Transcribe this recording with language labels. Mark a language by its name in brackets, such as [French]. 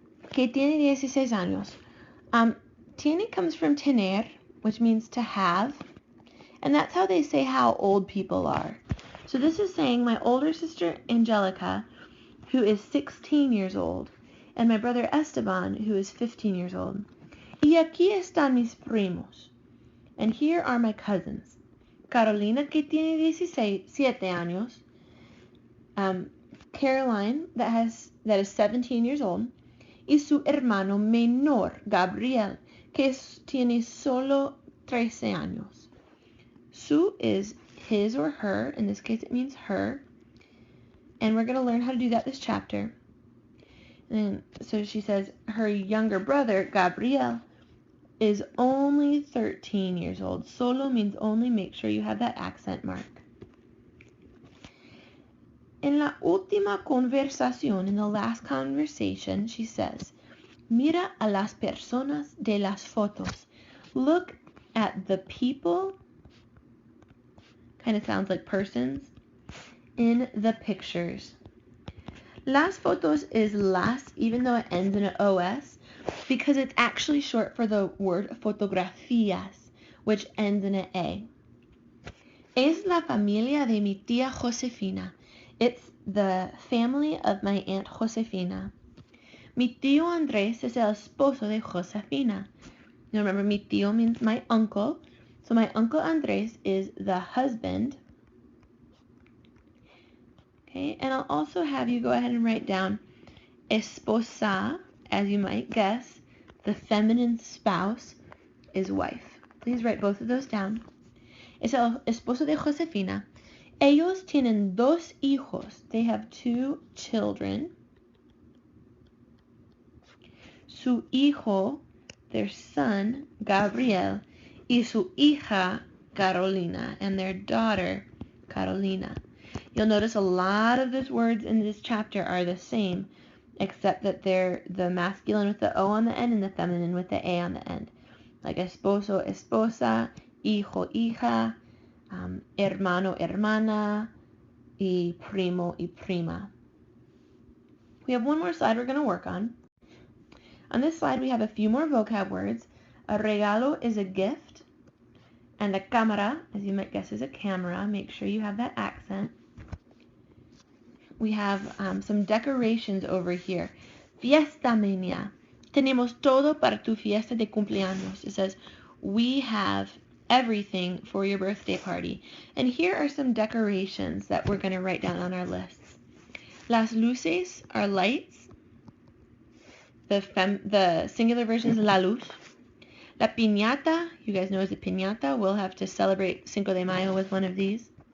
[Spanish] Que tiene 16 años. [English] Tiene comes from tener, which means to have, and that's how they say how old people are. So this is saying my older sister Angelica, who is 16 years old, and my brother Esteban, who is 15 years old. [Spanish] Y aquí están mis primos. [English] And here are my cousins. [Spanish] Carolina, que tiene 17 años. [English] Caroline, that is 17 years old. [Spanish] Y su hermano menor, Gabriel, que tiene solo 13 años. [English] Su is his or her. In this case, it means her. And we're going to learn how to do that this chapter. And so she says her younger brother, Gabriel, is only 13 years old. Solo means only. Make sure you have that accent mark. [Spanish] En la última conversación, [English] in the last conversation, she says, [Spanish] mira a las personas de las fotos. [English] Look at the people, kind of sounds like persons, in the pictures. Las fotos is las, even though it ends in an OS, because it's actually short for the word fotografías, which ends in an A. [Spanish] Es la familia de mi tía Josefina. [English] It's the family of my Aunt Josefina. [Spanish] Mi tío Andrés es el esposo de Josefina. [English] Now remember, mi tío means my uncle. So my uncle Andrés is the husband. Okay, and I'll also have you go ahead and write down esposa, as you might guess. The feminine spouse is wife. Please write both of those down. [Spanish] Es el esposo de Josefina. Ellos tienen dos hijos. [English] They have two children. [Spanish] Su hijo, [English] their son, [Spanish] Gabriel, y su hija, Carolina, [English] and their daughter, [Spanish] Carolina. [English] You'll notice a lot of those words in this chapter are the same, except that they're the masculine with the O on the end and the feminine with the A on the end. [Spanish] Like esposo, esposa, hijo, hija, hermano, hermana, y primo, y prima. [English] We have one more slide we're going to work on. On this slide, we have a few more vocab words. A regalo is a gift, and a cámara, as you might guess, is a camera. Make sure you have that accent. We have some decorations over here. Fiesta mania. [Spanish] Tenemos todo para tu fiesta de cumpleaños. [English] It says, we have everything for your birthday party. And here are some decorations that we're going to write down on our lists. Las luces are lights. The singular version is la luz. La piñata, you guys know as a piñata. We'll have to celebrate Cinco de Mayo with one of these.